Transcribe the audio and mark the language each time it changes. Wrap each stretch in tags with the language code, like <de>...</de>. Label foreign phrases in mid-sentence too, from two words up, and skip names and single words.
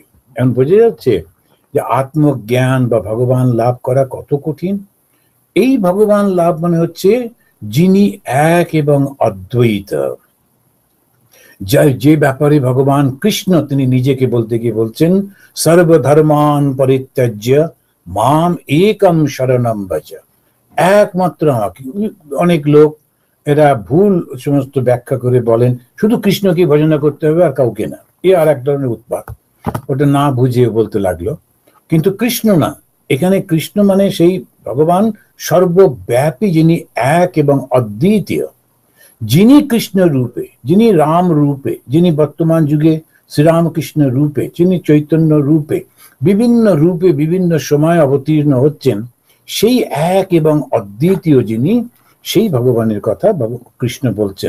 <bn>এখন বোঝা যাচ্ছে যে আত্মজ্ঞান বা ভগবান লাভ করা কত কঠিন। এই ভগবান লাভ মানে হচ্ছে যিনি এক এবং অদ্বৈত, যে ব্যাপারে ভগবান কৃষ্ণ তিনি নিজেকে বলতে গিয়ে বলছেন</bn> <sa>সর্বধর্মান পরিত্যাজ্য মাম একম শরণম ভজ,</sa> <bn>একমাত্র আমাকে। অনেক লোক এরা ভুল সমস্ত ব্যাখ্যা করে বলেন শুধু কৃষ্ণকে ভজনা করতে হবে আর কাউকে না, এ আর এক ধরনের উৎপাত, ওটা না বুঝে বলতে লাগলো। কিন্তু কৃষ্ণ না, এখানে কৃষ্ণ মানে সেই ভগবান সর্বব্যাপী, যিনি এক এবং অদ্বিতীয়, যিনি কৃষ্ণ রূপে, যিনি রাম রূপে, যিনি বর্তমান যুগে শ্রীরামকৃষ্ণ রূপে, যিনি চৈতন্য রূপে, বিভিন্ন রূপে বিভিন্ন সময় অবতীর্ণ হচ্ছেন, সেই এক এবং অদ্বিতীয় যিনি, সেই ভগবানের কথা কৃষ্ণ বলছেন।</bn>